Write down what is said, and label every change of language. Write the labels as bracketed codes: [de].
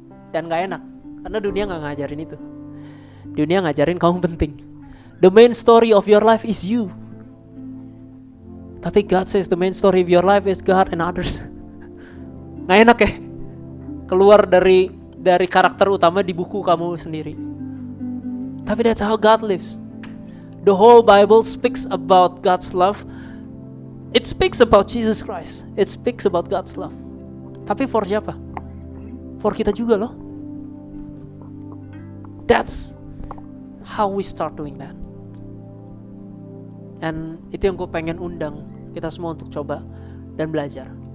[id] Dan gak enak, karena dunia gak ngajarin itu. Dunia ngajarin kamu penting. [en] The main story of your life is you. Tapi God says the main story of your life is God and others. [id] Gak enak ya? keluar dari karakter utama di buku kamu sendiri. [en] Tapi that's how God lives. The whole Bible speaks about God's love. It speaks about Jesus Christ. It speaks about God's love. [id] Tapi [en] for siapa? For [id] kita juga loh. [en] That's how we start doing that. [id] And itu yang gue pengen undang kita semua untuk coba dan belajar.